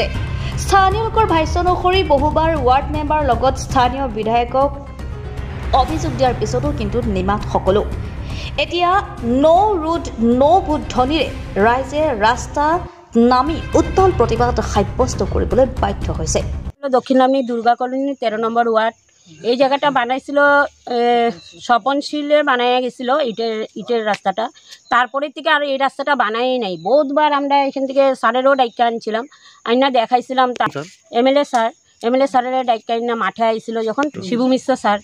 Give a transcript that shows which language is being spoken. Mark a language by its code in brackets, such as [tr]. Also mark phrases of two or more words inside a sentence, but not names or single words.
[as] স্থানীয় লোকৰ ভাষ্য অনুসৰি বহুবাৰ ৱাৰ্ড মেম্বাৰৰ লগত স্থানীয় বিধায়কক অভিযোগ দিয়াৰ পিছতো কিন্তু নিমাত সকলো। এতিয়া [en] no road no vote [as] ধ্বনিৰে ৰাইজে ৰাস্তা নামি উত্তল প্ৰতিবাদ সাব্যস্ত কৰিবলৈ বাধ্য হৈছে। [bn] দক্ষিণ লামডিং দুর্গা কলোনি 13 নম্বর ওয়ার্ড এই জায়গাটা বানাইছিল স্বপনশীলে বানাইয়া গেছিল ইটের রাস্তাটা। তারপরে থেকে আর এই রাস্তাটা বানাই নাই। বহুতবার আমরা এখান থেকে স্যারেরও ডাইকা আনছিলাম, আইনা দেখাইছিলাম। এমএলএ স্যারের ডাইকা আইনা মাঠে আইছিল যখন শিবু মিশ্র স্যার।